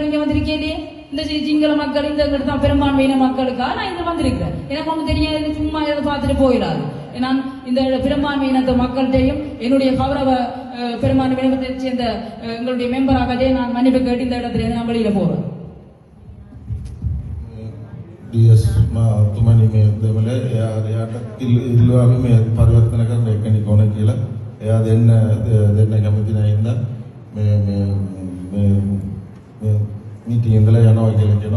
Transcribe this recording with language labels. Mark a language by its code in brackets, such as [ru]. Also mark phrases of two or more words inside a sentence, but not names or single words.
[ta] இங்க வந்திருக்கேன் இந்த சிங்கள மக்கள் இந்த தான் பெரும்பான்மையின மக்களுக்காக நான் இங்க வந்திருக்கிறேன். எனக்கு ஒண்ணு தெரியாது, சும்மா இதை பார்த்துட்டு போயிடாது. நான் இந்த பெரும்பான்மை இனத்த மக்கள்கிட்டையும் என்னுடைய கௌரவ பெரும்பான்மை இனத்தை சேர்ந்த எங்களுடைய மெம்பராகவே நான் மன்னிப்பு கேட்டு இந்த இடத்துல நான் வெளியில போறேன். [si] DS තුමනි මේ දෙමළ එයාට ඉල්ලුවාම මේ පරිවර්තන කරන්න එකෙනෙක් ඕන කියලා. එයා දෙන්න කැමති නැහැ ඉඳලා මේ මීටින් ඉඳලා යනවා කියලා කියනවා.